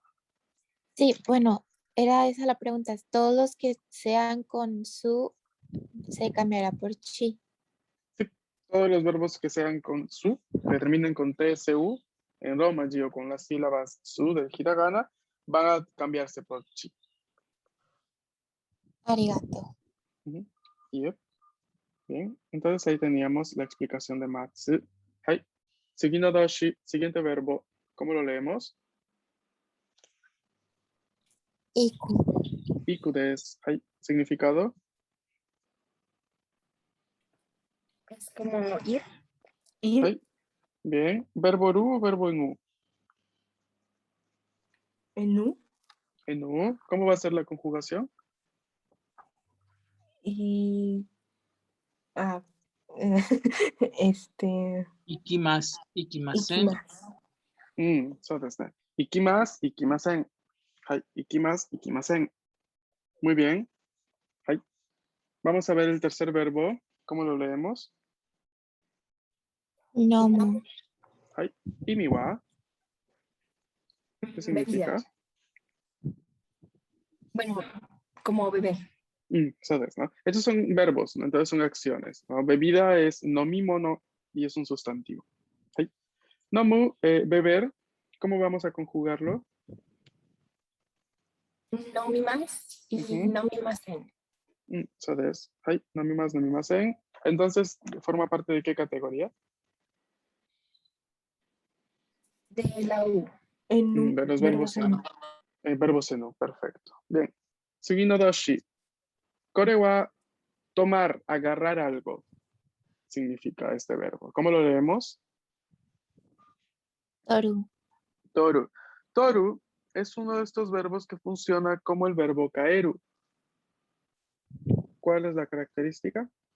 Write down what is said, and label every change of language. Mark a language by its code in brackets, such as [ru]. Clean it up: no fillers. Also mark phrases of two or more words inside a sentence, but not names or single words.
[es] sí, bueno, era esa la pregunta. Todos los que sean con su se cambiará por chi. Sí, todos los verbos que sean con su, que terminen con tsu, en Romaji o con las sílabas su del hiragana, van a cambiarse por chi. Arigato. Yep. Bien, entonces ahí teníamos la explicación de matsu. [ja] はい。次の動詞, [es] siguiente verbo, ¿cómo lo leemos? Iku. [ja] 行くです. [es] Hai. Significado. Es como ir. Hai. Bien. Verbo ru o verbo en u. En U. En U. ¿Cómo va a ser la conjugación? Y ah, Ikimasen. ikimasu. [ja] そうですね。行きます、行きません。はい、行きます、行きません。 [es] Muy bien. はい。Vamos a ver el tercer verbo. ¿Cómo lo leemos? Nomu. [ja] はい。意味は [es] ¿Qué significa? Bebida. Bueno, como bebé. [ja] そうですね。 [es] Estos son verbos, ¿no? Entonces son acciones, ¿no? Bebida es nomimono y es un sustantivo. [ja] はい。飲む, [es] beber. ¿Cómo vamos a conjugarlo? Nomimas y Ujú. nomimasen. [ja] そうです。はい。飲みません。 [es] Entonces, ¿forma parte de qué categoría? De la U. En U. De los Verbo verbos seno. verbo seno, perfecto. Bien. [ja] 次の動詞. これは [es] tomar, agarrar algo, significa este verbo. ¿Cómo lo leemos? Toru. Toru. Toru es uno de estos verbos que funciona como el verbo kaeru. ¿Cuál es la característica?